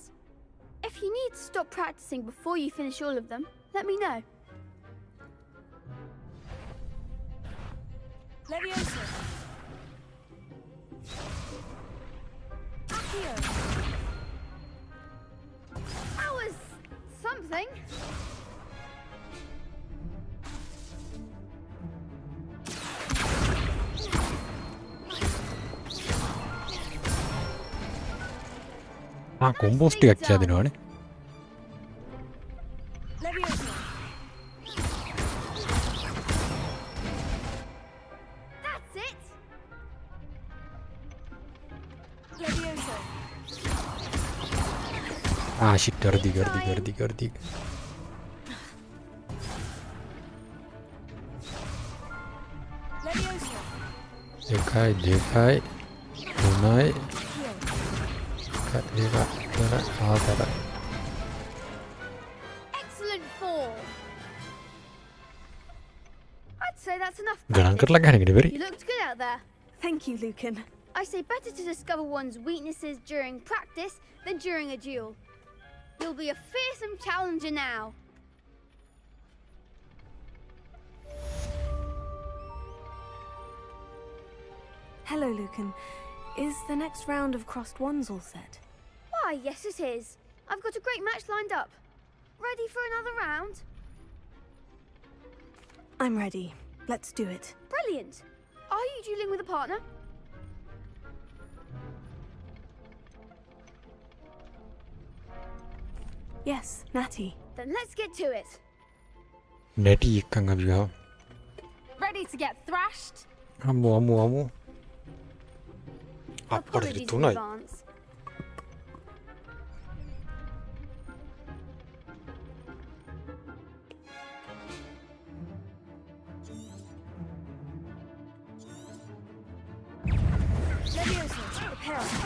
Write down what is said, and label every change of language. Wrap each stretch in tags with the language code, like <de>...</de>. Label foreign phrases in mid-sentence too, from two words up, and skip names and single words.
<en>If you need to stop practicing before you finish all of them, let me know. Leviosa. Accio. That was something.</en> <si>කොම්බෝස් ටිකක් කියලා දෙනවනේ.</si> <en>Leviosa. That's it. Leviosa. shit, गर्दी. Leviosa. देखाय दोनाय Excellent form. I'd say that's enough.</en> <si>ගණන් කරලා ගහන්නේ නෙවෙයි.</si> <en>You looked good out there. Thank you, Lucan. I say better to discover one's weaknesses during practice than during a duel. You'll be a fearsome challenger now. Hello, Lucan. Is the next round of Crossed Wands all set? Why, yes it is. I've got a great match lined up. Ready for another round? I'm ready. Let's do it. Brilliant. Are you dueling with a partner? Yes, Natty. Then let's get to it.</en> <si>නැටි එක්කන් අපි ගහමු.</si> <en>Ready to get thrashed?</en> <si>අම්මෝ.</si> <en>Apologies in</en> <si>තුනයි.</si> <en>advance. Leviosa. Prepare.</en>